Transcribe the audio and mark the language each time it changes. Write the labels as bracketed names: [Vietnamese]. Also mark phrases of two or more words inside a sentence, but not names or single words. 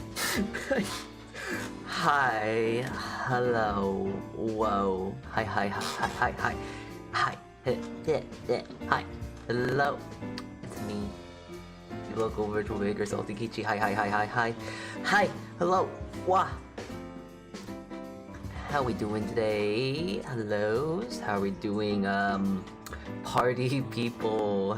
[English] Hi, hello, whoa, hi, hi, hi, hi, hi, hi, hi, hello, it's me, your local virtual baker, Saltea Kichee, hi, hello, wah. How we doing today? Hellos, how are we doing, party people?